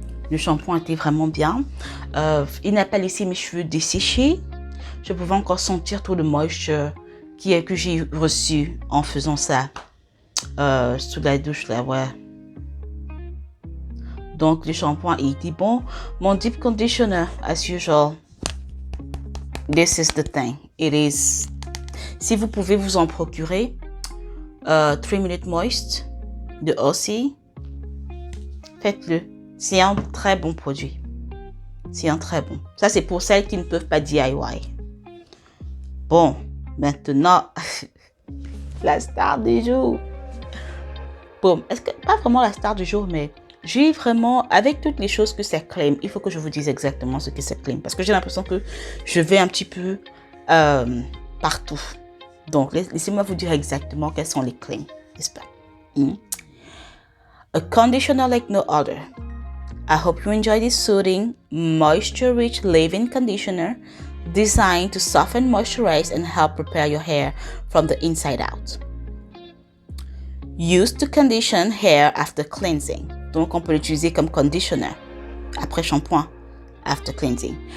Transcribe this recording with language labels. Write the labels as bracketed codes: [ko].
[fr] Le shampoing était vraiment bien. Il n'a pas laissé mes cheveux dessécher. je pouvais encore sentir tout le moisture que j'ai reçu en faisant ça sous la douche là, ouais. Donc le shampoing était bon. [en] Mon deep conditioner, as usual, this is the thing. It is. [fr] Si vous pouvez vous en procurer, 3 Minute Moist de Aussie, faites-le. C'est un très bon produit. C'est un très bon. Ça, c'est pour celles qui ne peuvent pas DIY. Bon, maintenant, la star du jour. Bon, est-ce que pas vraiment la star du jour, mais j'ai vraiment, avec toutes les choses que ça claim, il faut que je vous dise exactement ce que ça claim. Parce que j'ai l'impression que je vais un petit peu partout. Donc, laissez-moi vous dire exactement quels sont les claims, n'est-ce pas? [en] A conditioner like no other. I hope you enjoy this soothing, moisture-rich leave-in conditioner designed to soften, moisturize, and help prepare your hair from the inside out. Used to condition hair after cleansing. [fr] Donc, on peut l'utiliser comme conditioner après shampoing, [en] after cleansing.